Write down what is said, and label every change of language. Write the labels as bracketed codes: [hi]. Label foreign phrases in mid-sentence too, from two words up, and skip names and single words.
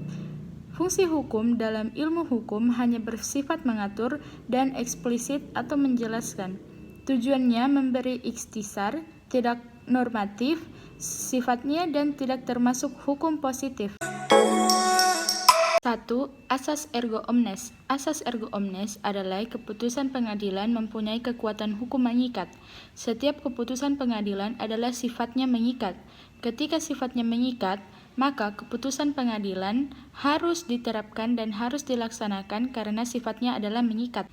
[id] Fungsi hukum dalam ilmu hukum hanya bersifat mengatur dan eksplisit atau menjelaskan. Tujuannya memberi ikhtisar, tidak normatif sifatnya dan tidak termasuk hukum positif. 1. Asas [la] ergo omnes. [id] Asas [la] ergo omnes [id] adalah keputusan pengadilan mempunyai kekuatan hukum mengikat. Setiap keputusan pengadilan adalah sifatnya mengikat. Ketika sifatnya mengikat, maka keputusan pengadilan harus diterapkan dan harus dilaksanakan karena sifatnya adalah mengikat.